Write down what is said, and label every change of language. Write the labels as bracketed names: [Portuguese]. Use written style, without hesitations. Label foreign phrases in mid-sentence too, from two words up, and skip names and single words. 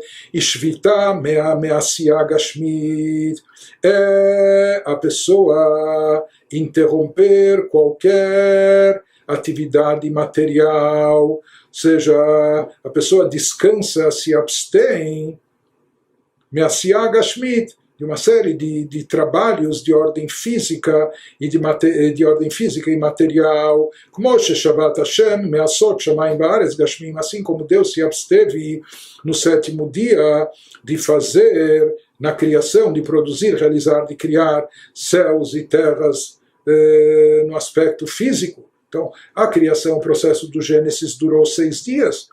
[Hebrew] שביתה מעשייה גשמית, [Portuguese] é a pessoa interromper qualquer atividade material, ou seja, a pessoa descansa, se abstém, [Hebrew] מעשייה גשמית, [Portuguese] de uma série de trabalhos de ordem física e de ordem física e material, como [Hebrew] שבת השם מעשות שמים וארץ גשמיים, [Portuguese] assim como Deus se absteve no sétimo dia de fazer na criação, de produzir, realizar, de criar céus e terras no aspecto físico. Então, a criação, o processo do Gênesis durou 6 dias.